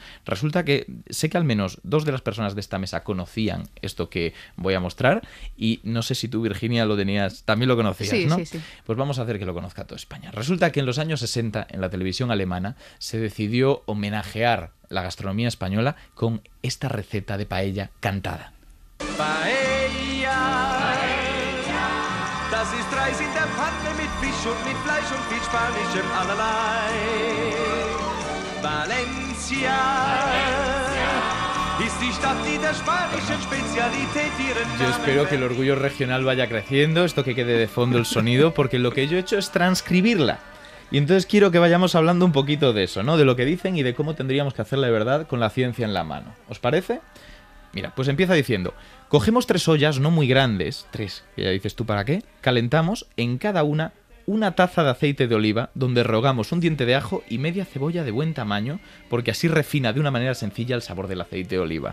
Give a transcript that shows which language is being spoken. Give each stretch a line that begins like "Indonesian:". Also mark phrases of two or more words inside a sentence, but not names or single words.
Spanish: Resulta que sé que al menos 2 de las personas de esta mesa conocían esto que voy a mostrar y no sé si tú, Virginia, lo tenías, también lo conocías, sí, ¿no? Sí, sí. Pues vamos a hacer que lo conozca toda España. Resulta que en los años 60, en la televisión alemana, se decidió homenajear la gastronomía española con esta receta de paella cantada.
German: Paella, das ist Reis in der Pfanne mit Fisch und mit Fleisch und viel spanischem allerlei. Valencia ist die Stadt, die der spanischen Spezialität ihren Namen.
Spanish: Yo espero que el orgullo regional vaya creciendo, esto que quede de fondo el sonido, porque lo que yo he hecho es transcribirla. Y entonces quiero que vayamos hablando un poquito de eso, ¿no? De lo que dicen y de cómo tendríamos que hacerla de verdad con la ciencia en la mano. ¿Os parece? Mira, pues empieza diciendo, cogemos 3 ollas no muy grandes, 3, que ya dices tú para qué, calentamos en cada una taza de aceite de oliva donde rehogamos un diente de ajo y media cebolla de buen tamaño porque así refina de una manera sencilla el sabor del aceite de oliva.